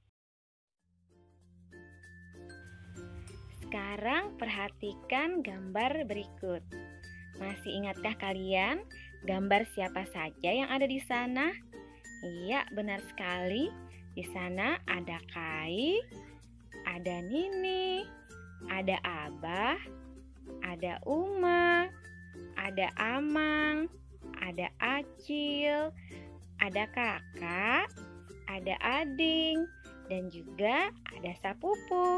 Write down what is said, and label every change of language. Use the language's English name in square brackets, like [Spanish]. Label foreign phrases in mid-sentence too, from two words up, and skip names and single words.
[Indonesian] Sekarang perhatikan gambar berikut. Masih ingatkah kalian gambar siapa saja yang ada di sana? Iya, benar sekali. Di sana ada Kai, ada Nini, ada Abah, ada Uma, ada Amang, ada Acil, ada Kakak, ada Ading, dan juga ada Sapupu.